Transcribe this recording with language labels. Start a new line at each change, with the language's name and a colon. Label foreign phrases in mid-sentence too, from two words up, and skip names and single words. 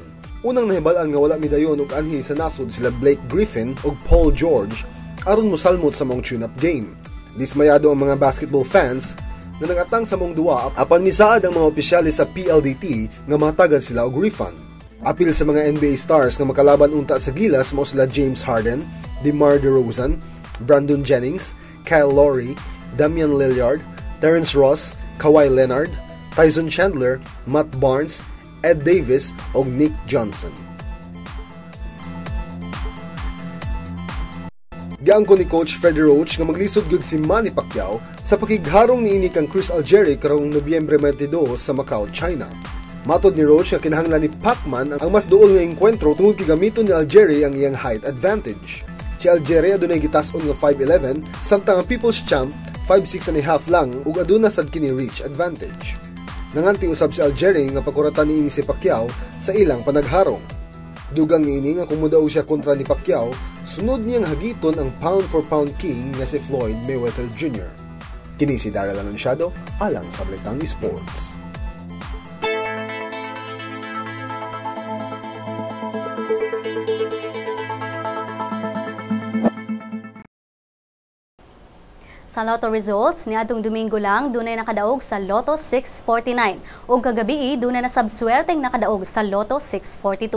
Cebuano: Unang nahibalaan nga wala midayon og anhi sa nasod sila Blake Griffin ug Paul George aron mosalmot sa mong
English: tune-up game.
Cebuano: Dismayado ang mga
English: basketball fans
Cebuano: na nagatang sa mong duwa apan misaad ang mga opisyales sa PLDT nga mahatagan sila og refund. Apil sa mga
English: NBA stars
Cebuano: nga makalaban unta sa Gilas mao sila James Harden, DeMar DeRozan, Brandon Jennings, Kyle Lowry, Damian Lillard, Terrence Ross, Kawhi Leonard, Tyson Chandler, Matt Barnes, Ed Davis o Nick Johnson. Giangko ni Coach Freddie Roach nga maglisod gyud si Manny Pacquiao sa pakigharong niini kang Chris Algieri karong Nobyembre 22 sa Macau, China. Matod ni Roach nga kinahanglan ni Pacman ang mas duol nga engkwentro tungod kay gamiton ni Algieri ang iyang
English: height advantage.
Cebuano: Si Algieri adunay gitas-on nga 5'11", samtang ang People's Champ 5'6.5" lang ug aduna sad kini
English: reach advantage.
Cebuano: Nanganti usab si Algieri nga pakuratan niini si Pacquiao sa ilang panagharong. Dugang niini nga kung mudaw siya kontra ni Pacquiao, sunod niyang hagiton ang
English: pound for pound king
Cebuano: nga si Floyd Mayweather Jr. Kini si Daryl Anunciado alang sa Balitang Sports. Sa
English: Lotto results,
Cebuano: niadtong Domingo lang dunay nakadaog sa Lotto 649 ug kagabi dunay nasabswerteng nakadaog sa Lotto 642.